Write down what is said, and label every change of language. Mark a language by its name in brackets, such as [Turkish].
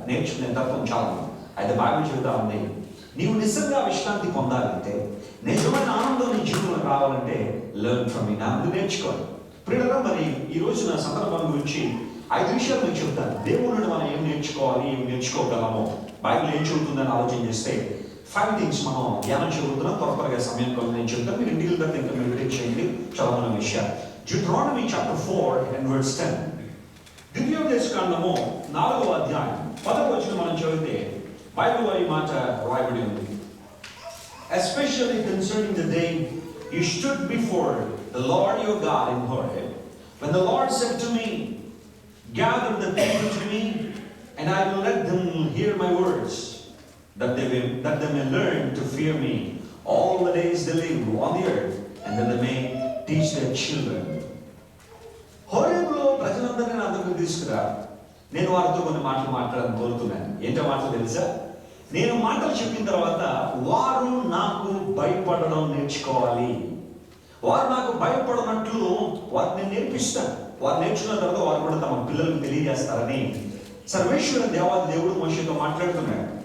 [Telugu] నేర్చుకునే తత్వం చాలా. అయితే బైబిల్ చెబుతా ఉంది, నీవు నిజంగా విశ్రాంతి పొందాలంటే, నిజమైన ఆనందం నీ జీవితంలో రావాలంటే [English] learn from me, [Telugu] నా ముందు నేర్చుకోవాలి. ప్రియులారా, మరి ఈ రోజు నా సందర్భం గురించి 5 విషయాలు నేను చెప్తాను. దేవుడి నుండి మనం ఏం నేర్చుకోవాలి, ఏం నేర్చుకోగలమో, బైబిల్ ఏం చెబుతుందని ఆలోచన చేస్తే 5 things మనం ధ్యానం చెబుతున్నాం. త్వరగా సమయం కలిగి నేను చెప్తాను, మీరు ఇంటికి వెళ్తే ఇంకా మెడిటేట్ చేయండి. చదవన విషయాలు Deuteronomy chapter 4 and verse 10. ద్వితీయోపదేశ కాండము 4వ అధ్యాయం 10వ వచనం మనం చదివితే బైబిల్ వారి మాట రాయబడి ఉంది. [English] Especially concerning the day you stood before the Lord your God in Horeb, when the Lord said to me, gather the people to me, and I will let them hear my words, that they may learn to fear me all the days they live on the earth, and that they may teach their children. [Telugu] హోరేబులో ప్రజలందరినీ నా దగ్గరకు తీసుకురా, నేను వారితో కొన్ని మాటలు మాట్లాడాలని కోరుతున్నాను. ఏంటో మాటలు తెలుసా? నేను మాటలు చెప్పిన తర్వాత వారు నాకు భయపడడం నేర్చుకోవాలి. వారు నాకు భయపడనట్లు వారిని నేర్పిస్తాను. వారు నేర్చుకున్న తర్వాత వారు కూడా తమ పిల్లలకు తెలియజేస్తారని సర్వేశ్వర దేవాది దేవుడు మోషేతో మాట్లాడుతున్నాడు.